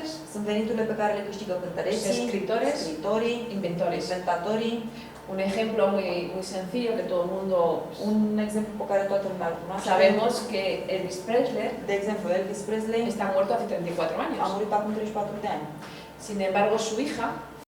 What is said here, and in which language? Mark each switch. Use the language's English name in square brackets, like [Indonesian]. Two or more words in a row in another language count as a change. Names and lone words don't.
[Romanian] Sunt veniturile pe care le câștigă cântăreții, [Spanish] Escritores. [Romanian] scriitorii, [Spanish] inventores. [Romanian] inventatorii. [Spanish] Un ejemplo muy sencillo que todo el mundo [Romanian] Un exemplu pe care toată lumea îl cunoaște. [Spanish] sabemos que Elvis Presley [Romanian] De exemplu, Elvis Presley [Spanish] está muerto hace 34 [Romanian] a [Spanish] años. [Romanian] murit acum 34 de ani. [Spanish] Sin embargo, su hija